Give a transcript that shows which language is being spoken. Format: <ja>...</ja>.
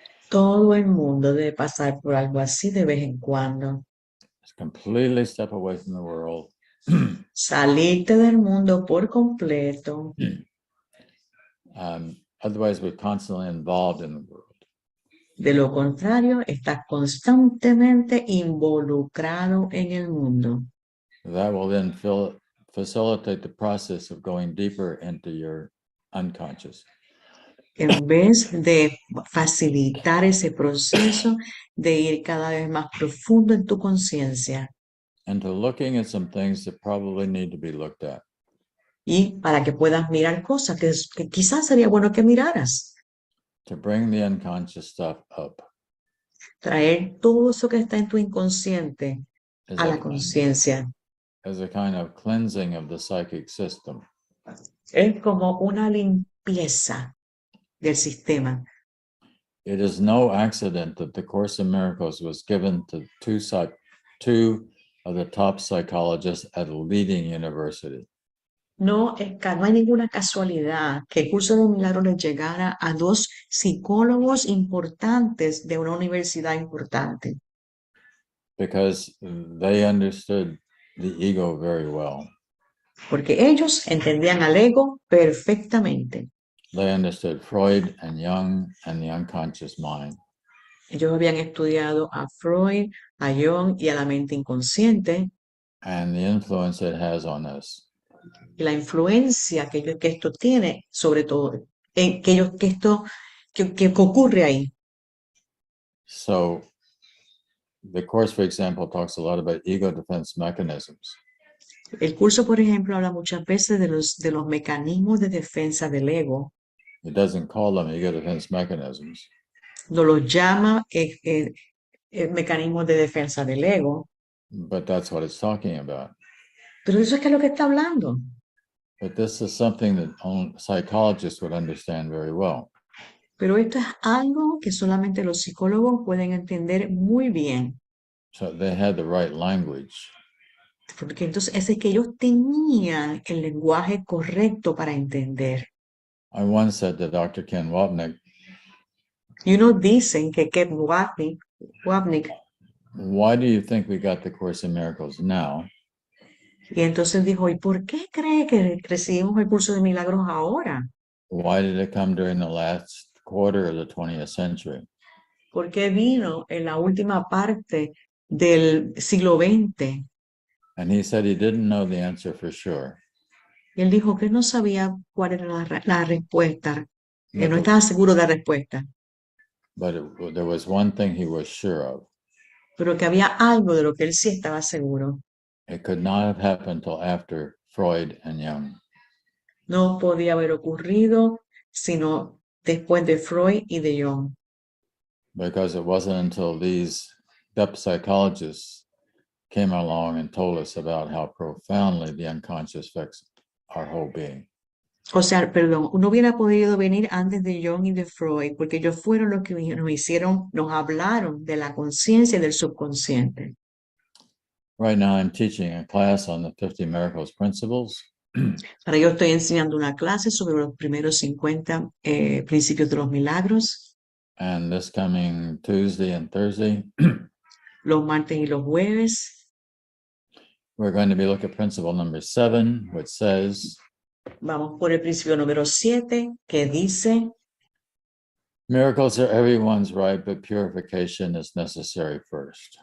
<es>Todo el mundo debe pasar por algo así de vez en cuando.</es> <en>Just completely step away from the world.</en> <es>Salirte del mundo por completo.</es> <en>Otherwise, we're constantly involved in the world.</en> <es>De lo contrario, estás constantemente involucrado en el mundo.</es> <en>That will then facilitate the process of going deeper into your unconscious.</en> <es>En vez de facilitar ese proceso de ir cada vez más profundo en tu conciencia.</es> <en>And to looking at some things that probably need to be looked at.</en> <es>Y para que puedas mirar cosas que quizás sería bueno que miraras.</es> <en>To bring the unconscious stuff up.</en> <es>Traer todo eso que está en tu inconsciente a la conciencia.</es> <en>As a kind of cleansing of the psychic system.</en> <es>Es como una limpieza del sistema.</es> <en>It is no accident that the Course in Miracles was given to two of the top psychologists at a leading university.</en> <es>No hay ninguna casualidad que el curso de milagros les llegara a dos psicólogos importantes de una universidad importante,</es> <en>because they understood the ego very well.</en> <es>porque ellos entendían al ego perfectamente.</es> <en>They understood Freud and Jung and the unconscious mind.</en> <es>Ellos habían estudiado a Freud, a Jung y a la mente inconsciente</es> <en>And the influence it has on us.</en> <es>y la influencia que esto tiene, sobre todo, que ocurre ahí.</es> <en>So the course, for example, talks a lot about ego defense mechanisms.</en> <es>El curso, por ejemplo, habla muchas veces de los mecanismos de defensa del ego.</es> <en>It doesn't call them ego defense mechanisms,</en> <es>No los llama mecanismos de defensa del ego,</es> <en>but that's what it's talking about.</en> <es>pero eso es que es lo que está hablando.</es> <en>But this is something that only psychologists would understand very well.</en> <es>Pero esto es algo que solamente los psicólogos pueden entender muy bien.</es> <en>So they had the right language.</en> <es>Porque entonces es que ellos tenían el lenguaje correcto para entender.</es> <en>I once said to Dr. Ken Wapnick,</en> <es>Y unos dicen que Ken Wapnick,</es> <en>why do you think we got the Course in Miracles now?</en> <es>y entonces dijo, ¿y por qué cree que recibimos el curso de milagros ahora?</es> <en>Why did it come during the last quarter of the 20th century?</en> <es>¿Por qué vino en la última parte del siglo XX?</es> <en>And he said he didn't know the answer for sure.</en> <es>Y él dijo que no sabía cuál era la respuesta, que no</es> <en>But,</en> <es>estaba seguro de la respuesta,</es> <en>there was one thing he was sure of.</en> <es>pero que había algo de lo que él sí estaba seguro.</es> <en>It could not have happened till after Freud and Jung.</en> <es>No podía haber ocurrido sino después de Freud y de Jung,</es> <en>Because it wasn't until these depth psychologists came along and told us about how profoundly the unconscious affects our whole being.</en> <es>o sea, perdón, no hubiera podido venir antes de Jung y de Freud, porque ellos fueron los que nos hablaron de la conciencia y del subconsciente.</es> <en>Right now, I'm teaching a class on the 50 Miracles Principles.</en> <es>Ahora yo estoy enseñando una clase sobre los primeros 50 principios de los milagros,</es> <en>And this coming Tuesday and Thursday,</en> <es>los martes y los jueves.</es> <en>we're going to be looking at principle number 7, which says,</en> <es>Vamos por el principio número 7, que dice,</es> <en>miracles are everyone's right, but purification is necessary first.</en>